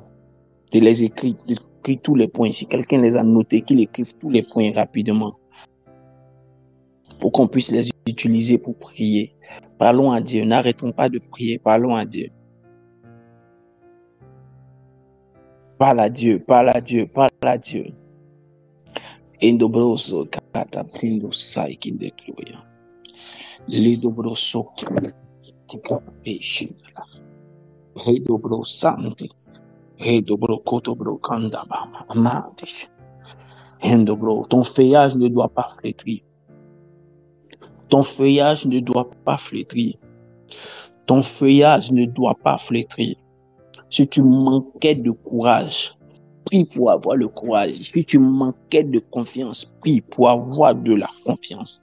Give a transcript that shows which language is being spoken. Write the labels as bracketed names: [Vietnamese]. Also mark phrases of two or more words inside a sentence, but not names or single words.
[French] De les écrire, d'écrire tous les points. Si quelqu'un les a notés, qu'il écrive tous les points rapidement. Pour qu'on puisse les utiliser pour prier. Parlons à Dieu. N'arrêtons pas de prier. Parlons à Dieu. Parle à Dieu. Parle à Dieu. Parle à Dieu. Endobroso kataprindo saikinde gloria. Lidobroso tikapeshindala. Hedobro santi. Hedobro kotobro kandaba amadish. Endobro, ton feuillage ne doit pas flétrir. Ton feuillage ne doit pas flétrir. Ton feuillage ne doit pas flétrir. Si tu manquais de courage, prie pour avoir le courage. Si tu manquais de confiance, prie pour avoir de la confiance.